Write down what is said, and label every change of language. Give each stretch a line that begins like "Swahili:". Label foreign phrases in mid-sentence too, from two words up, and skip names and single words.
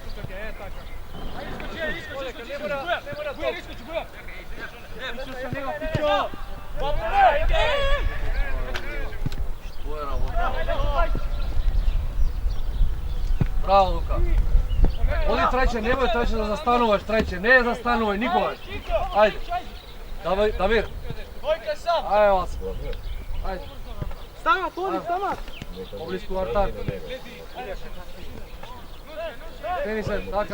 Macedonian: Iskoči! Buja! Što je rabota? Bravo Luka! Odite немој Трајче да застануваш, Трајче, не застанувај никогаш. Ајде. Давај, Дамир. Ајде, Васи. Ајде. Стана, Тони, стана. Поблиску Артан. Тени се, така